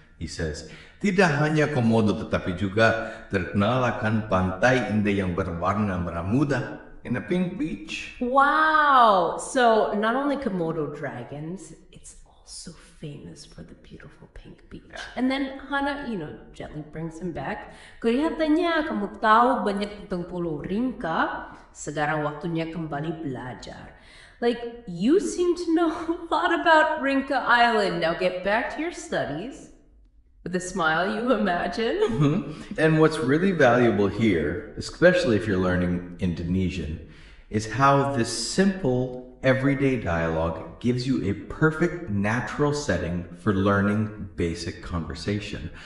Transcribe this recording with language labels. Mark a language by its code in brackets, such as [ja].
[en] He says, [id] tidak hanya Komodo tetapi juga terkenal akan pantai indah yang berwarna merah muda [en] and a pink beach. Wow! So not only Komodo dragons, it's also famous for the beautiful pink beach. And then Hana, gently brings him back. [id] Kelihatannya kamu tahu banyak tentang Pulau Rinca. Sekarang waktunya kembali belajar. [en] You seem to know a lot about Rinca Island. Now get back to your studies. With a smile, you imagine. And what's really valuable here, especially if you're learning Indonesian, is how this simple, everyday dialogue gives you a perfect, natural setting for learning basic conversation.